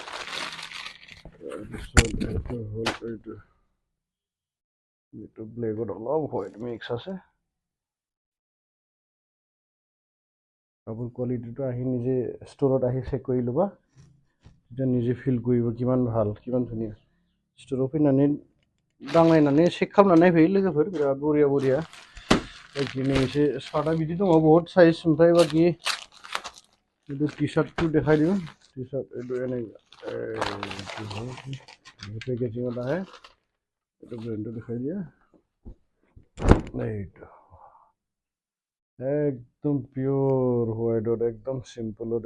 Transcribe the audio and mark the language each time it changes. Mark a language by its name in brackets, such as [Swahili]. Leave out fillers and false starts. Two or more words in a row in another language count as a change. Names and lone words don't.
[Assamese] তাৰপিছত এইটো হ'ল, এইটো ব্লেকত অলপ হোৱাইট মিক্স আছে। কাপোৰ কোৱালিটিটো আহি নিজে ষ্ট'ৰত আহি চেক কৰি ল'বা, তেতিয়া নিজে ফিল কৰিব কিমান ভাল, কিমান ধুনীয়া। [Bodo] ষ্ট'राव फैनानै दांनायनानै चेक खालामनानै नायफैयो लोगोफोर, बिराद बरिया। बाखिनो एसे सार्टआ बिदि दङ बहुत साइज। ओमफ्राय बाखि [Assamese] এইটো টি চাৰ্টটো দেখাই দিওঁ। টি চাৰ্ট এইটো পেকেজিঙত আহে। এইটো ব্ৰেণ্ডটো দেখাই দিয়া। এইটো একদম পিয়'ৰ হোৱাইটত, একদম চিম্পলত।